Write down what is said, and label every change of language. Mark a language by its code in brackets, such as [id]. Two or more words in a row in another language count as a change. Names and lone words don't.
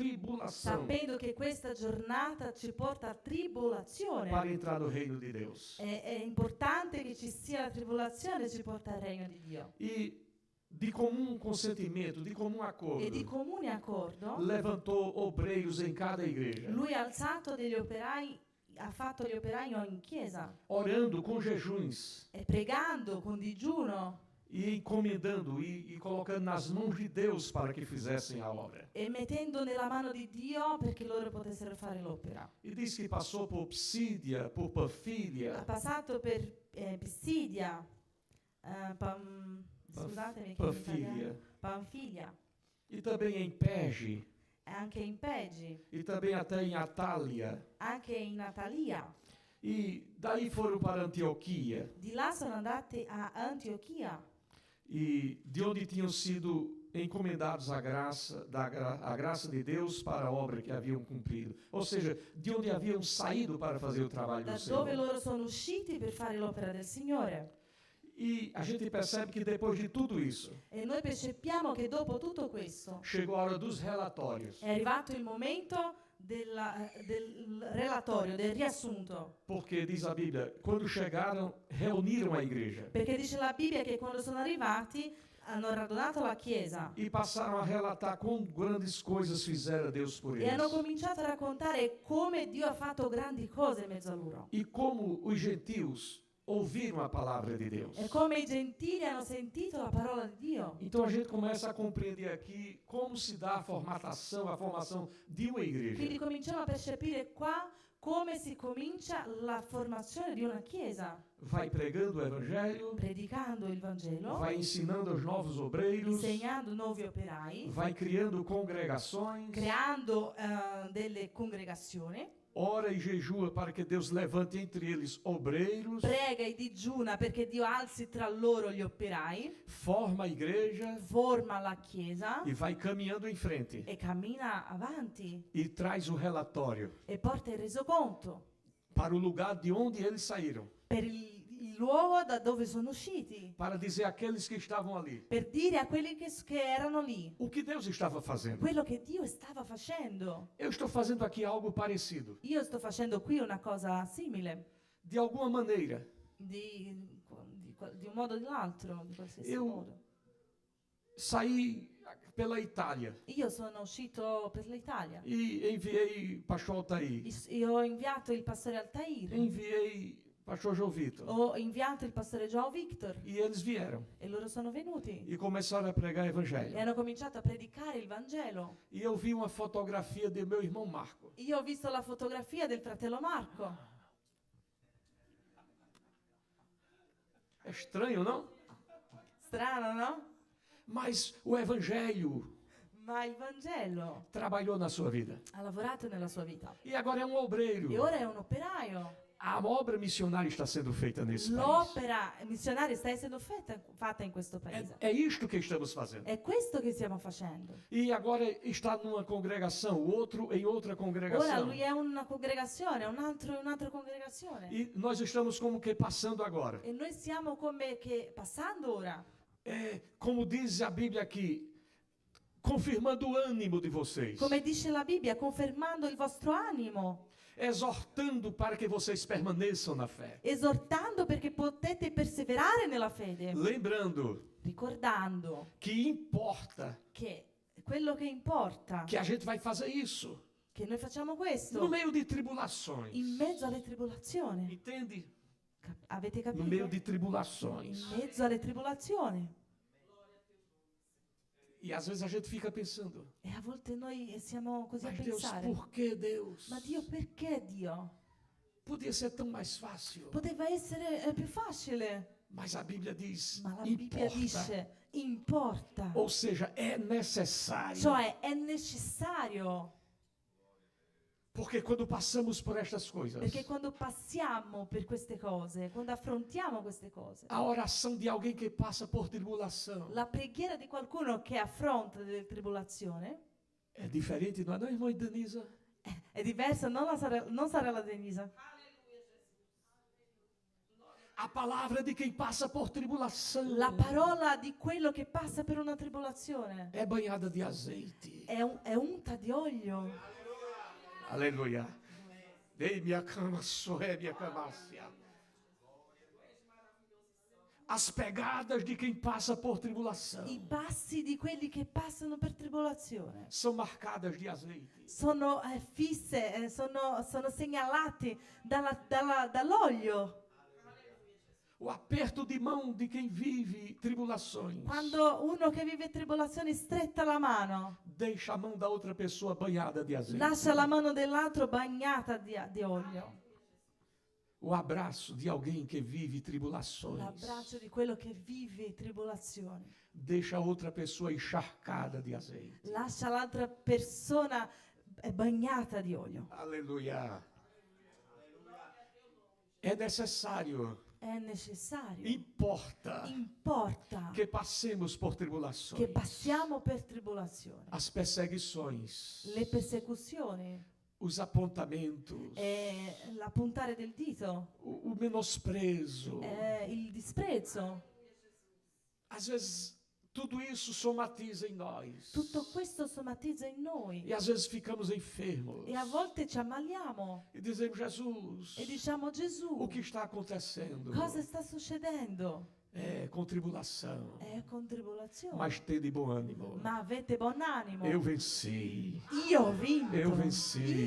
[pt] tribulação [it] sapendo che questa giornata ci porta a tribolazione. [pt] para entrar no reino de Deus. [it] È importante che ci sia la tribolazione, ci porta al regno di Dio. [pt] E de comum consentimento, de comum [it] E di [pt] acordo, [it] comune accordo, [pt] levantou obreiros em cada igreja, [it] lui ha alzato degli operai, ha fatto gli operai in chiesa, [pt] orando com jejuns [it] e pregando con digiuno [pt] e encomendando e colocando nas mãos de Deus para que fizessem a obra. [it] e mettendo nella mano di Dio perché loro potessero fare l'opera. [pt] E diz que passou por Psídia, por [it] Ha [pt] Panfília, [it] passato per Pisidia, scusatemi che in Panfilia, italiano, Panfilia, [pt] e também em Perge, [it] e anche in Pegi, [pt] e também até em Atália. [it] anche in Natalia. [pt] E daí foram para Antioquia, [it] Di là sono andati a Antiochia, [pt] e de onde tinham sido encomendados a graça de Deus para a obra que haviam cumprido. Ou seja, de onde haviam saído para fazer o trabalho da do Senhor. [it] dove loro sono usciti per fare l'opera del Signore. [pt] E a gente percebe que depois de tudo isso, [it] E noi percepiamo che dopo tutto questo [pt] chegou a hora dos relatórios. [it] è arrivato il momento del relatorio, del riassunto. [pt] Porque diz a Bíblia, quando chegaram, reuniram a igreja [it] Perché dice la Bibbia che quando sono arrivati hanno radunato la Chiesa [pt] e passaram a relatar quão grandes coisas fizera Deus por [it] e hanno [pt] eles. [it] cominciato a raccontare come Dio ha fatto grandi cose in mezzo a loro. [pt] E como os gentios ouviram a palavra de Deus. [it] E come i gentili hanno sentito la parola di Dio. [pt] Então a gente começa a compreender aqui como se dá a formação de uma igreja. [it] Quindi cominciamo a percepire qua come si comincia la formazione di una Chiesa, [pt] Vai pregando o evangelho, [it] predicando il Vangelo, [pt] vai ensinando aos novos obreiros, [it] insegnando nuovi operai, [pt] vai criando congregações, [it] creando delle congregazioni, [pt] ora e jejua para que Deus levante entre eles obreiros, [it] prega e digiuna perché Dio alzi tra loro gli operai, [pt] forma a igreja [it] forma la Chiesa [pt] e vai caminhando em frente. [it] e cammina avanti [pt] E traz o relatório [it] e porta il resoconto [pt] para o lugar de onde eles saíram, [it] per il luogo da dove sono usciti, [pt] para dizer àqueles que estavam ali [it] per dire a quelli che erano lì [pt] o que Deus estava fazendo. [it] quello che Dio stava facendo. [pt] Eu estou fazendo aqui algo parecido. [it] Io sto facendo qui una cosa simile, [pt] De alguma maneira, [it] di un modo o dell'altro, di qualsiasi [pt] Eu- [it] modo. [pt] saí pela Itália [it] Io sono uscito per l'Italia [pt] e enviei pastor Altair, [it] e ho inviato il pastore Altair, [pt] enviei pastor João Vitor, [it] ho inviato il pastore João Victor [pt] e eles vieram [it] e loro sono venuti [pt] e começaram a pregar [it] e [pt] evangelho. [it] hanno cominciato a predicare il Vangelo. [pt] E eu vi uma fotografia de meu irmão Marco. [it] Io ho visto la fotografia del fratello Marco. [pt] É estranho, não? [it] Strano, no? [pt] Mas o evangelho [it] Ma il Vangelo [pt] trabalhou na sua vida. [it] ha lavorato nella sua vita [pt] E agora é um obreiro. [it] e ora è un operaio. [pt] A obra missionária está sendo feita nesse país. [it] L'opera missionaria sta essendo fatta in questo paese. [pt] É isto que estamos fazendo. [it] È questo che stiamo facendo. [pt] E agora está numa congregação, o outro em outra [it] Ora [pt] congregação. [it] lui è una congregazione, un altro è un'altra congregazione. [pt] E nós estamos como que passando agora. [it] E noi stiamo come che passando ora. [pt] É, como diz a Bíblia aqui, confirmando o ânimo de vocês. [it] Come dice la Bibbia, confermando il vostro animo, [pt] Exortando para que vocês permaneçam na fé. [it] esortando perché potete perseverare nella fede, [pt] Lembrando [it] ricordando [pt] que importa [it] che quello che importa, [pt] que a gente vai fazer isso [it] che noi facciamo [pt] no [it] questo [pt] meio de tribulações. [it] in mezzo alle tribolazioni. [pt] Entende? [it] Avete [pt] No [it] capito? [pt] meio de tribulações. [it] In mezzo alle tribolazioni. [pt] E às vezes a gente fica pensando, [it] E a volte noi siamo così a [pt] mas Deus, [it] pensare, [pt] por que Deus? [it] ma Dio perché Dio? [pt] Podia ser tão mais fácil. [it] Poteva essere più facile, [pt] Mas a Bíblia diz, [it] ma la Bibbia [pt] importa. [it] dice importa, [pt] Ou seja, é necessário. [it] cioè è necessario, [pt] Porque quando passamos por estas coisas, [it] perché quando passiamo per queste cose, quando affrontiamo queste cose, [pt] a oração de alguém que passa por tribulação [it] la preghiera di qualcuno che affronta delle tribolazioni [pt] é diferente, não é, não, irmã Denisa? [it] è diversa, non sarà la Denisa. [pt] A palavra de quem passa por tribulação [it] La parola di quello che passa per una tribolazione [pt] é banhada de azeite. [it] è unta di olio. [pt] Aleluia. Dei minha cama, soé minha camácia. As pegadas de quem passa por tribulação [it] I passi di quelli che passano per tribolazione [pt] são marcadas de azeite. [it] sono fisse, sono segnalati dall'olio. [pt] O aperto de mão de quem vive tribulações [it] Quando uno che vive tribolazioni stretta la mano, [pt] deixa a mão da outra pessoa banhada de azeite. [it] lascia la mano dell'altro bagnata di olio. [pt] O abraço de alguém que vive tribulações [it] L'abbraccio di quello che vive tribolazioni [pt] deixa a outra pessoa encharcada de azeite. [it] lascia l'altra persona bagnata di olio. [pt] Aleluia. É necessário, [it] È necessario, [pt] importa [it] importa [pt] que passemos por [it] che [pt] tribulações. [it] passiamo per tribolazioni, [pt] As perseguições, [it] le persecuzioni, [pt] os apontamentos, [it] la puntare del dito, [pt] o menosprezo. [it] il disprezzo. [pt] Às vezes, tudo isso somatiza em nós. [it] Tutto questo somatizza in noi [pt] E às vezes ficamos enfermos. [it] e a volte ci ammaliamo [pt] E dizemos, Jesus, [it] e diciamo: [pt] o [it] Gesù, [pt] que está acontecendo? [it] cosa sta succedendo? [pt] É com tribulação. [it] È con tribolazione. [pt] Mas tende bom ânimo. [it] Ma avete buon animo. [pt] Eu venci. [it] Io ho vinto. [pt] Eu venci.